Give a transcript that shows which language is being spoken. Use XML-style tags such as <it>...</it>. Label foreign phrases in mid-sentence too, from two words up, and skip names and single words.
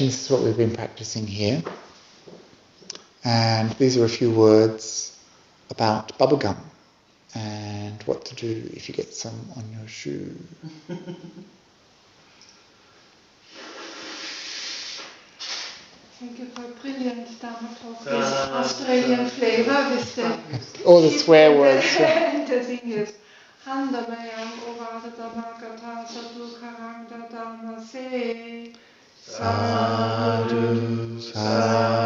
<en>This is what we've been practicing here. And these are a few words about bubblegum and what to do if you get some on your shoe. Thank you for a brilliant Dharma talk with Australian flavour, with the all the swear words. And the thing is,</en> <pi>Handamaya Ovada Makkata Sadhu Karanga Dhamma Se Sadhu Sadhu</pi>